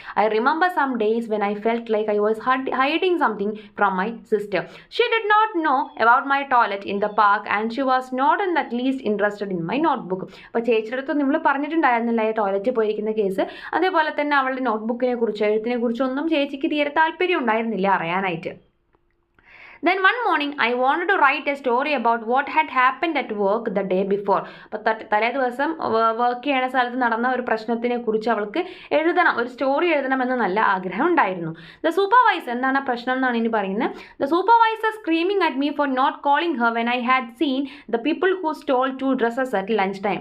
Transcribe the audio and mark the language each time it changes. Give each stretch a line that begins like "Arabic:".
English: I remember some days when I felt like I was hiding something from my sister. She did not know about my toilet in the park and she was not in that least interested in my note book.
Malayalam: അപ്പോൾ ചേച്ചിയുടെ അടുത്ത് നമ്മൾ പറഞ്ഞിട്ടുണ്ടായിരുന്നില്ല ഈ ടോയ്ലറ്റിൽ പോയിരിക്കുന്ന case. അതേപോലെ തന്നെ അവളുടെ നോട്ട് ബുക്കിനെ കുറിച്ച് എഴുത്തിനെ കുറിച്ചൊന്നും ചേച്ചിക്ക് തീരെ താല്പര്യം ഉണ്ടായിരുന്നില്ല അറിയാനായിട്ട്.
English: Then one morning I wanted to write a story about what had happened at work the day before.
Malayalam: അപ്പോൾ തലേ ദിവസം വർക്ക് ചെയ്യുന്ന സ്ഥലത്ത് നടന്ന ഒരു പ്രശ്നത്തിനെ കുറിച്ച് അവൾക്ക് എഴുതണം, ഒരു സ്റ്റോറി എഴുതണമെന്ന് നല്ല ആഗ്രഹം ഉണ്ടായിരുന്നു.
English: the supervisor,
Malayalam: എന്താണ് പ്രശ്നം എന്നാണ് ഇനി പറയുന്നത്.
English: The supervisor screaming at me for not calling her when I had seen the people who stole 2 dresses at lunch time.